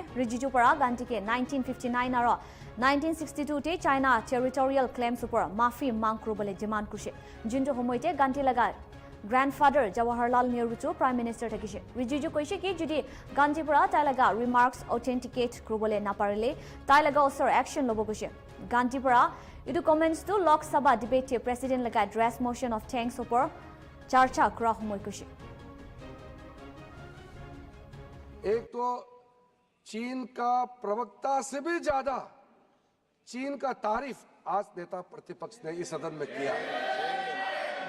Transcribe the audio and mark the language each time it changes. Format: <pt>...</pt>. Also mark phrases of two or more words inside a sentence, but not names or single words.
<nag>रिजिजू पर गांधी के 1959 और 1962 ते</nag> <en>China territorial claims</en> <nag>पर माफी मांग बले डिमांड कुसे। जिंजो हमोइते गांधी लगा ग्रैंडफादर जवाहरलाल नेहरू जो</nag> <en>prime minister</en> <nag>थकिसे। रिजिजू कोइसे कि जुदी गांधी पर ताइलगा</nag> <en>remarks authenticate</en> <nag>करबले नापारले ताइलगा असर एक्शन लोबो कुसे। गांधी पर इदु कमेंट्स तो लोकसभा</nag> <en>debate President</en> <nag>लगा</nag> <en>address motion of thanks</en> <nag>पर चर्चा करा हमोइ कुसे।</nag> <hi>एक तो चीन का प्रवक्ता से भी ज्यादा चीन का तारीफ आज नेता प्रतिपक्ष ने इस सदन में किया।</hi>